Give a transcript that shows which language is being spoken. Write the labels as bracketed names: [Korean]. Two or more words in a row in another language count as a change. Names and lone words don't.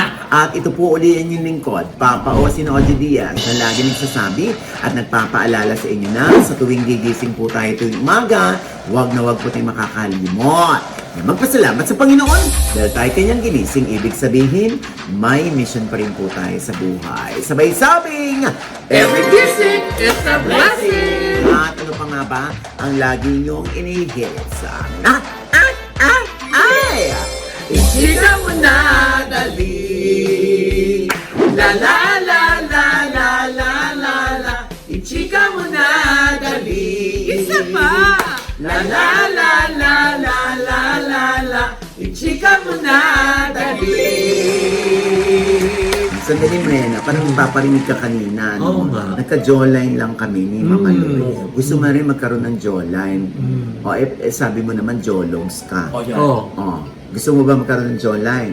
[Filipino] At ito po uli ang inyong lingkod, Papa Osin OG Diaz, na lagi nagsasabi at nagpapaalala sa inyo na sa tuwing gigising po tayo tuwing umaga, huwag na huwag po tayong makakalimot. Magpasalamat sa Panginoon dahil tayo kanyang ginising, ibig sabihin, may mission pa rin po tayo sa buhay. Sabay sabing, [English] Every kissing is a blessing! [Filipino] At ano pa nga ba ang lagi niyong inihirit sa amin? Ay! Ichika mo na dali. La la la la la la la la. Ichika mo na dali. Isa pa. La la la la la la la la. Ichika mo na dali. Sandali mo yan, parang paparinig ka kanina. Oo No? nga. Nagka-jawline lang kami ni Mama Mm. Loy. Gusto mo rin magkaroon ng jawline. Mm. O, sabi mo naman, jawlongs ka. Oh, yan. Oh. O, gusto mo ba magkaroon ng jawline?